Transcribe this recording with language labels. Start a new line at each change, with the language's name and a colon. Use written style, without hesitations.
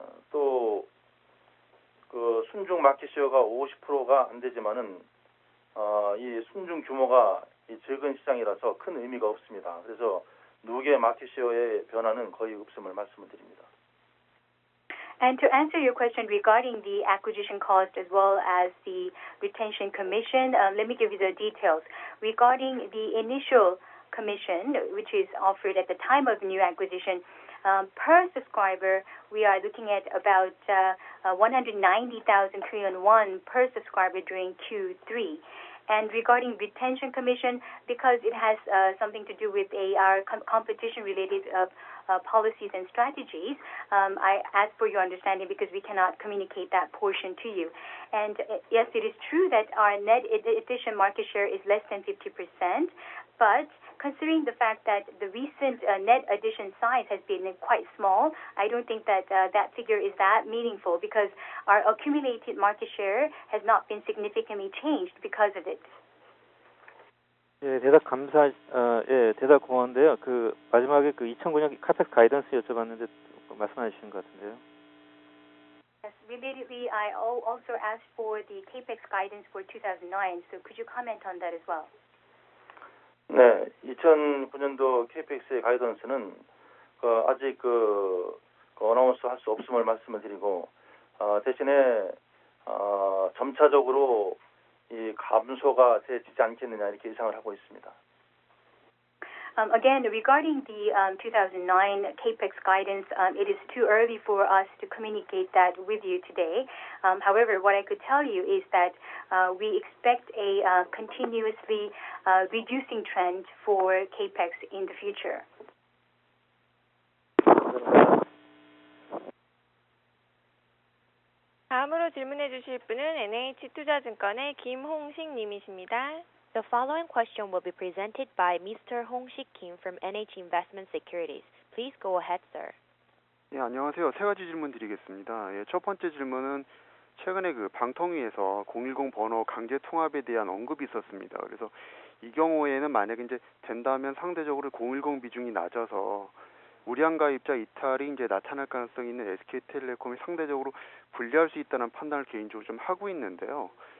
Korean: 또 그 순중 마켓시어가 50%가 안 되지만은 이 순중 규모가 이 적은 시장이라서 큰 의미가 없습니다. 그래서 누계 마켓시어의 변화는 거의 없음을 말씀을 드립니다.
English: And to answer your question regarding the acquisition cost as well as the retention commission, let me give you the details. Regarding the initial commission, which is offered at the time of new acquisition, per subscriber, we are looking at about 190,000 Korean won per subscriber during Q3. And regarding retention commission, because it has something to do with our competition-related policies and strategies, I ask for your understanding because we cannot communicate that portion to you. And yes, it is true that our net addition market share is less than 50%, but considering the fact that the recent net addition size has been quite small, I don't think that that figure is that meaningful because our accumulated market share has not been significantly changed because of it.
Korean: 예, 대답 대답 고마운데요. 그 마지막에 그 2009년 카펙스 가이던스 여쭤봤는데 말씀해 주신 것 같은데요.
English: Yes, relatedly, I also asked for the CAPEX guidance for 2009. So could you comment on that as well?
Korean: 네, 2009년도 KPX의 가이던스는 아직 어나운스 할 수 없음을 말씀을 드리고 대신에 점차적으로 이 감소가 되지 않겠느냐 이렇게 예상을 하고 있습니다.
English: Again, regarding the 2009 CAPEX guidance, it is too early for us to communicate that with you today. However, what I could tell you is that we expect a continuously reducing trend for CAPEX in the future.
Korean: 다음으로 질문해 주실 분은 NH투자증권의 김홍식 님이십니다.
English: The following question will be presented by Mr. Hong-Sik Kim from NH Investment Securities. Please go ahead, sir.
Korean: 예, 안녕하세요. 세 가지 질문 드리겠습니다. 예, 첫 번째 질문은 최근에 그 방통위에서 010 번호 강제 통합에 대한 언급이 있었습니다. 그래서 이 경우에는 만약에 이제 된다면 상대적으로 010 비중이 낮아서 우량 가입자 이탈이 이제 나타날 가능성이 있는 SK텔레콤이 상대적으로 불리할 수 있다는 판단을 개인적으로 좀 하고 있는데요.